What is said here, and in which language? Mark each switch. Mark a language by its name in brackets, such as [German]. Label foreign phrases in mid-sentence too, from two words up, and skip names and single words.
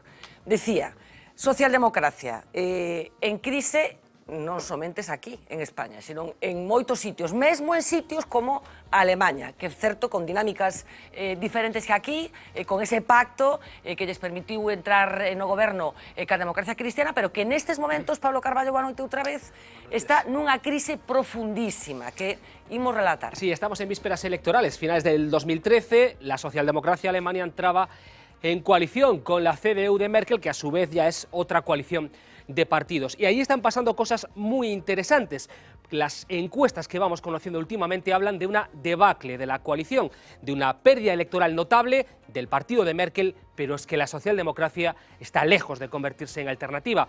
[Galician] Decía, socialdemocracia en crise non somente aquí, en España, sino en moitos sitios, mesmo en sitios como a Alemanha, que é certo, con dinámicas diferentes que aquí, con ese pacto que lles permitiu entrar no goberno ca democracia cristiana, pero que nestes momentos, Pablo Carballo, boa noite outra vez, está nunha crise profundísima, que imos relatar. [Spanish] Sí, estamos en vísperas electorales, finales del 2013, la socialdemocracia alemana entraba en coalición con la CDU de Merkel, que a su vez ya es otra coalición de partidos. Y ahí están pasando cosas muy interesantes. Las encuestas que vamos conociendo últimamente hablan de una debacle de la coalición, de una pérdida electoral notable del partido de Merkel, pero es que la socialdemocracia está lejos de convertirse en alternativa.